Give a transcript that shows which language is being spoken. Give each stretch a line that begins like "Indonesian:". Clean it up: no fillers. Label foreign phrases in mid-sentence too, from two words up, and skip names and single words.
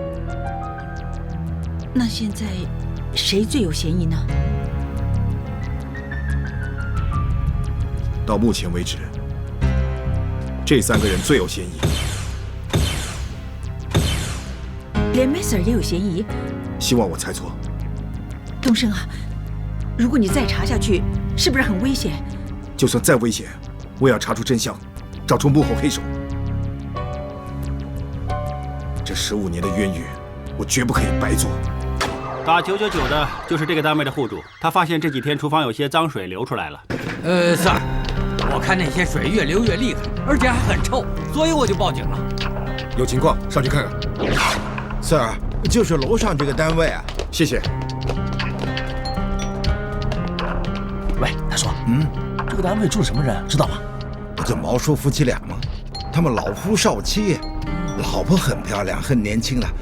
Chinese: 那現在誰最有嫌疑呢？到目前為止，這3個人最有嫌疑。連 Messer 也有嫌疑？希望我猜錯。東升啊，如果你再查下去，是不是很危險？就算再危險，我也要查出真相，找出幕後黑手。這15年的冤獄，我絕不可以白做。打999的就是這個單位的戶主，他發現這幾天廚房有些髒水流出來了。 Sir，我看那些水越流越厲害，而且還很臭，所以我就報警了。有情況上去看看。 Sir，就是樓上這個單位啊。謝謝。喂，大叔，這個單位住什麼人，知道嗎？不就毛叔夫妻倆嗎？他們老夫少妻，老婆很漂亮，很年輕了。